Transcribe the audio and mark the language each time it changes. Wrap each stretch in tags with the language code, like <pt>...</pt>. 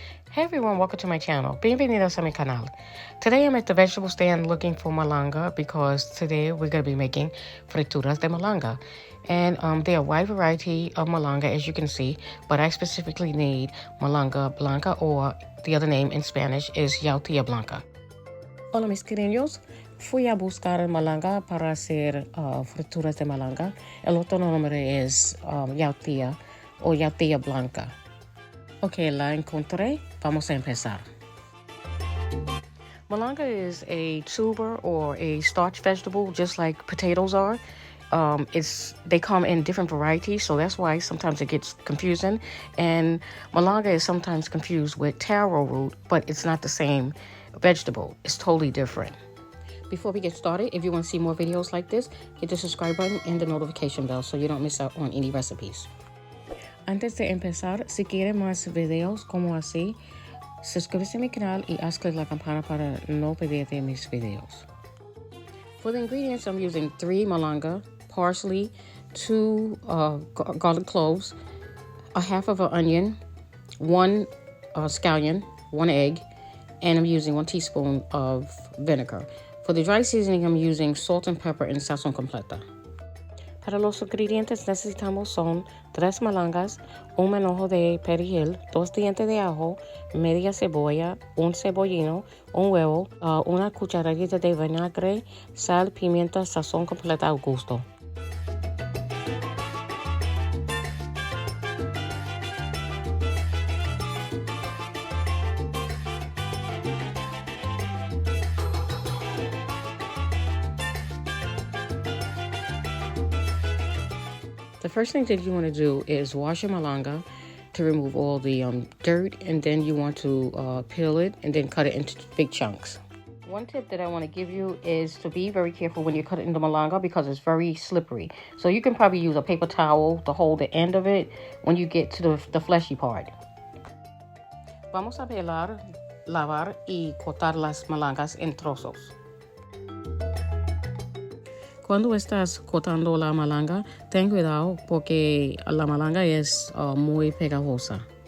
<en>Hey everyone, welcome to my channel.</en> <es>Bienvenidos a mi canal.</es> <en>Today I'm at the vegetable stand looking for malanga because today we're going to be making frituras de malanga. And there are a wide variety of malanga as you can see, but I specifically need malanga blanca, or the other name in Spanish is yautía blanca.</en> <es>Hola mis queridos, fui a buscar malanga para hacer frituras de malanga. El otro nombre es yautía o yautía blanca. Ok, la encontré. Vamos a empezar.</es> <en>Malanga is a tuber or a starch vegetable, just like potatoes are. They come in different varieties, so that's why sometimes it gets confusing. And malanga is sometimes confused with taro root, but it's not the same vegetable. It's totally different. Before we get started, if you want to see more videos like this, hit the subscribe button and the notification bell so you don't miss out on any recipes.</en> <es>Antes de empezar, si quieren más videos como así, suscríbete a mi canal y haz clic la campana para no perderte mis videos.</es> <en>For the ingredients, I'm using 3 malanga, parsley, 2 garlic cloves, a half of an onion, 1 scallion, 1 egg, and I'm using 1 teaspoon of vinegar. For the dry seasoning, I'm using salt and pepper and sazón completa.</en> <es>Para los ingredientes necesitamos son 3 malangas, un manojo de perejil, 2 dientes de ajo, media cebolla, un cebollino, un huevo, una cucharadita de vinagre, sal, pimienta, sazón completa al gusto.</es> <en>The first thing that you want to do is wash your malanga to remove all the dirt, and then you want to peel it and then cut it into big chunks. One tip that I want to give you is to be very careful when you cut it into malanga because it's very slippery. So you can probably use a paper towel to hold the end of it when you get to the fleshy part.</en> <es>Vamos a pelar, lavar y cortar las malangas en trozos. Cuando estás cortando la malanga, ten cuidado porque la malanga es muy pegajosa.</es>